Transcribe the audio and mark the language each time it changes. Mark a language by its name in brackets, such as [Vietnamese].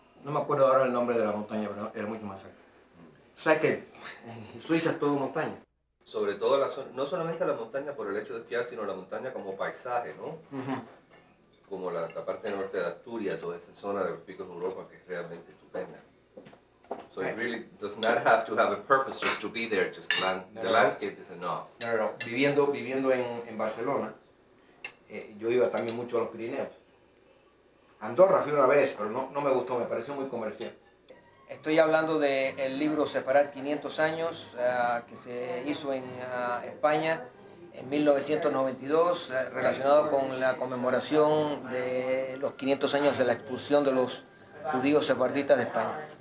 [Spanish] No me acuerdo ahora el nombre de la montaña, pero era mucho más cerca. O sea que en Suiza es todo montaña. Sobre todo, no solamente la montaña por el hecho de esquiar, sino la montaña como paisaje, ¿no? Como la parte norte de Asturias o esa zona de los picos de Europa que es realmente estupenda. [English] So it really does not have to have a purpose just to be there, just the landscape is enough. [Spanish] No. Viviendo en Barcelona, yo iba también mucho a los Pirineos. Andorra fui una vez, pero no me gustó, me pareció muy comercial. Estoy hablando del libro Separar 500 años, que se hizo en España en 1992, relacionado con la conmemoración de los 500 años de la expulsión de los judíos sefarditas de España.